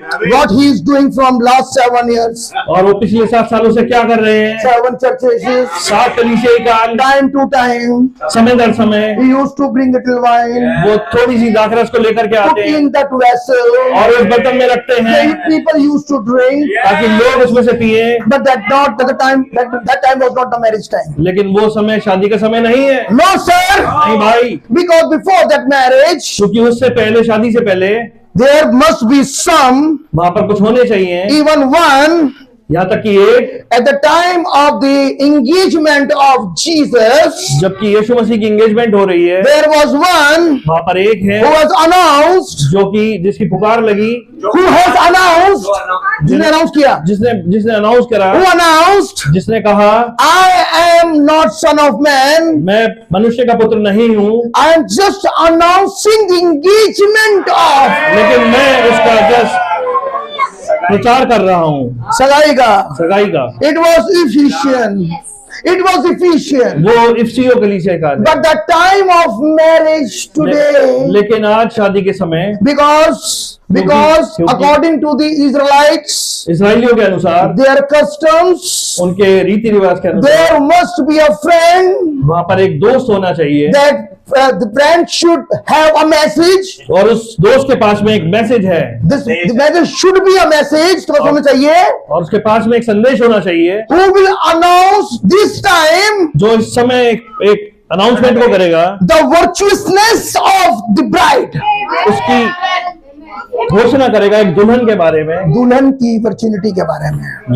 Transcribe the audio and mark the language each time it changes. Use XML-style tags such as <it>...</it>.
<en>What he is doing from last 7 years,</en> <hi>और वो पिछले 7 सालों से क्या कर रहे हैं?</hi> <en>7 churches,</en> <hi>7 कलीसियाई काल,</hi> <en>time to time,</en> <hi>समय दर समय</hi> <en>he used to bring little wine,</en> <hi>वो थोड़ी सी दाखरस को लेकर के</hi> <en>put</en> <hi>आते हैं</hi> <en>in that vessel.</en> <hi>और उस बर्तन में रखते हैं</hi> <en>People used to drink,</en> <hi>ताकि लोग उसमें से पिए।</hi> <en>but that time was not the marriage time.</en> <hi>लेकिन वो समय शादी का समय नहीं है।</hi> <en>No, sir.</en> <hi>नहीं भाई,</hi> <en>Because before that marriage,</en> <hi>क्योंकि उससे पहले, शादी से पहले</hi> <en>there must be some,</en> <hi>वहां पर कुछ होने चाहिए,</hi> <en>even one,</en> <hi>यहाँ तक कि एक,</hi> <en>at the time of the engagement of Jesus,</en> <hi>जबकि यीशु मसीह की एंगेजमेंट हो रही है,</hi> <en>there was one</en> <hi>वहां पर एक है</hi> <en>who was announced,</en> <hi>जो कि जिसकी पुकार लगी,</hi> <en>who has announced,</en> <hi>जिसने अनाउंस किया, जिसने अनाउंस करा,</hi> <en>who announced,</en> <hi>जिसने कहा</hi> <en>I am not son of man,</en> <hi>मैं मनुष्य का पुत्र नहीं हूँ,</hi> <en>I am just announcing the engagement of,</en> <hi>लेकिन मैं उसका जस्ट प्रचार कर रहा हूँ, सगाई का, सगाई का।</hi> <en>it was Ephesian, it was Ephesian,</en> <hi>वो इफिसियों कलीसिया का है।</hi> <en>but the time of marriage today,</en> <hi>लेकिन आज शादी के समय,</hi> <en>because</en> <hi>क्योंकि-</hi> <en>according to the Israelites,</en> <hi>इस्राएलियों के अनुसार,</hi> <en>their customs,</en> <hi>उनके रीति रिवाज के अनुसार,</hi> <en>there must be a friend,</en> <hi>वहां पर एक दोस्त होना चाहिए</hi> <en>that the friend should have a message,</en> <hi>और उस दोस्त के पास में एक मैसेज है</hi> <en>the message should be a message,</en> <hi>तो बस होना चाहिए, और उसके पास में एक संदेश होना चाहिए</hi> <en>who will announce this time</en> <hi>जो इस समय एक अनाउंसमेंट को करेगा,</hi> <en>the virtuousness of the bride,</en> <hi>उसकी घोषणा करेगा एक दुल्हन के बारे में। दुल्हन की virginity के बारे में।</hi>